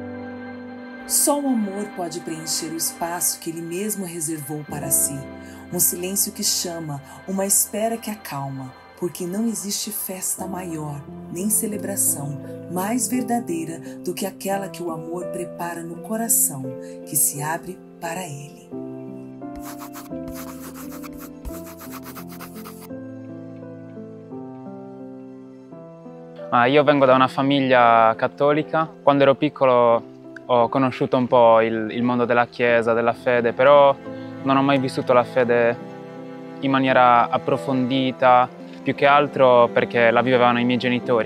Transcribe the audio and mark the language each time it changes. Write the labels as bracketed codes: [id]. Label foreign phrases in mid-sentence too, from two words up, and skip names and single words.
[pt] Só o amor pode preencher o espaço que ele mesmo reservou para si. Um silêncio que chama, uma espera que acalma, porque não existe festa maior, nem celebração mais verdadeira do que aquela que o amor prepara no coração, que se abre para ele. [it] Io vengo da una famiglia cattolica. Quando ero piccolo ho conosciuto un po' il mondo della Chiesa, della fede, però non ho mai vissuto la fede in maniera approfondita, più che altro perché la vivevano i miei genitori.